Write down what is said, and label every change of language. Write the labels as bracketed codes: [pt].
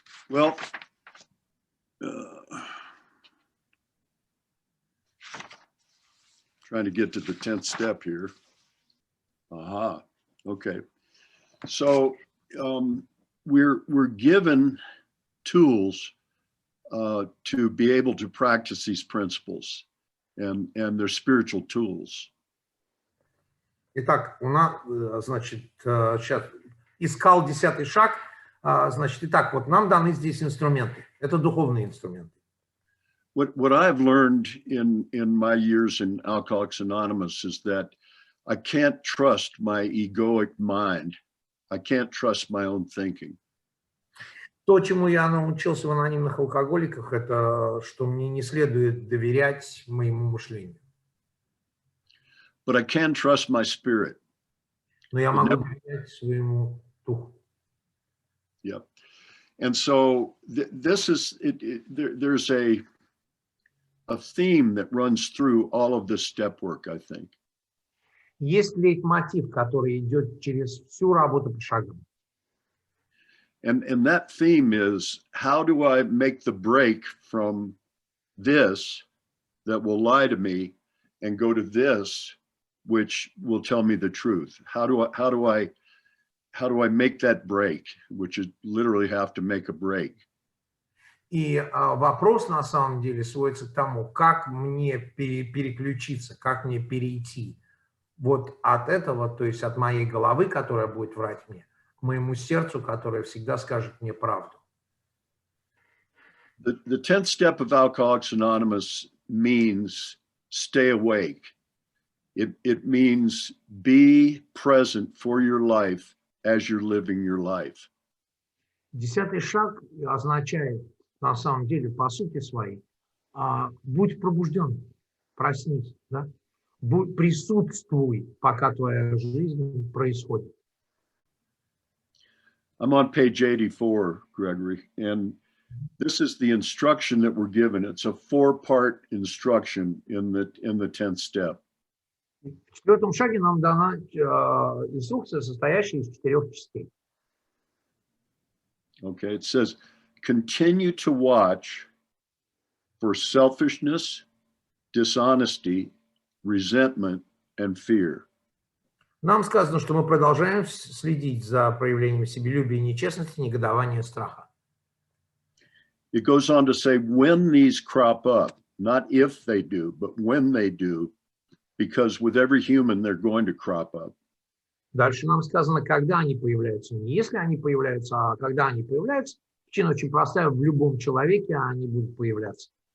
[en] Well, trying to get to the 10th step here. Aha. Okay. So we're given tools to be able to practice these principles, and they're spiritual tools. [ru] Итак, у нас, значит, сейчас искал 10-й шаг. Значит, итак, вот нам даны здесь инструменты. Это духовные инструменты. [en] What I've learned in my years in Alcoholics Anonymous is that I can't trust my egoic mind. I can't trust my own thinking. [ru] То, чему я научился в анонимных алкоголиках, это что мне не следует доверять моему мышлению. [en] But I can trust my spirit. [ru] Но я могу доверять своему духу. [en] Yeah. And so this is, there's a theme that runs through all of this step work, I think. [ru] Есть лейтмотив, который идет через всю работу по шагам. [en] And that theme is, how do I make the break from this that will lie to me and go to this which will tell me the truth? How do I make that break, which is literally have to make a break? [ru] И вопрос на самом деле сводится к тому, как мне переключиться, как мне перейти вот от этого, то есть от моей головы, которая будет врать мне, к моему сердцу, которое всегда скажет мне правду. [en] The 10th step of Alcoholics Anonymous means stay awake. It means be present for your life as you're living your life. [ru] 10-й шаг означает, на самом деле, по сути своей, будь пробужден, проснись, да? Присутствуй, пока твоя жизнь происходит. [en] I'm on page 84, Gregory, and this is the instruction that we're given. It's a 4-part instruction in the 10th step. [ru] В 4-м шаге нам дана инструкция, состоящая из 4 частей. [en] Okay, it says, continue to watch for selfishness, dishonesty, resentment, and fear. [ru] Нам сказано, что мы продолжаем следить за проявлением себелюбия, нечестности, негодования, страха. [en] It goes on to say, when these crop up, not if they do, but when they do, because with every human, they're going to crop up. [ru] Дальше нам сказано, когда они появляются. Не если они появляются, а когда они появляются. Причина очень простая. В любом человеке они будут появляться.